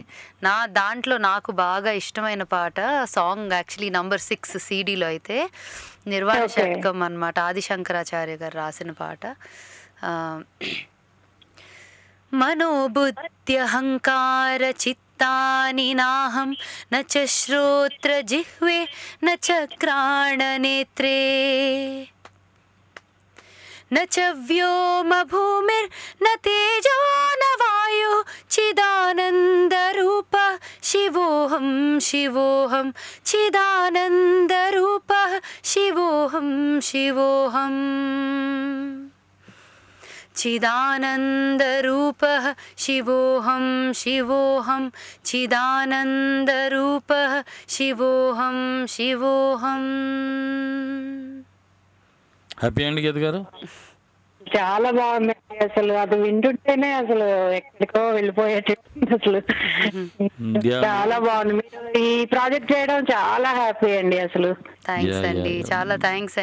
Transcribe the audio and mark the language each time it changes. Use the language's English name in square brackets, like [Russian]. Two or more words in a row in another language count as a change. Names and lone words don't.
[Telugu] దాంట్లో నాకు బాగా ఇష్టమైన పాట [English] song actually number [Telugu] 6 సీడీలో అయితే నిర్వాణ షట్కం అన్నమాట. ఆదిశంకరాచార్య గారు రాసిన పాట. [Sanskrit] మనోబుద్ధ్యహంకార చిత్తాని నాహం న చ శ్రోత్ర జిహ్వే న చ గ్రాణనేత్రే न च व्योम भूमिर्न तेजो न वायु चिदानन्दरूपः शिवोऽहं शिवोऽहं चिदानन्दरूपः शिवोऽहं शिवोऽहं चिदानन्दरूपः शिवोऽहं शिवोऽहं चिदानन्दरूपः शिवोऽहं शिवोऽहं. [Telugu] హ్యాపీ అండి గీత గారు? చాలా బాగుంది అసలు. అది వింటుంటేనే అసలు ఎక్కడికో వెళ్ళిపోయేటట్టు అసలు చాలా బాగుంది. మీరు ఈ ప్రాజెక్ట్ చేయడం చాలా హ్యాపీ అండి అసలు. థ్యాంక్స్ అండి, చాలా థ్యాంక్స్.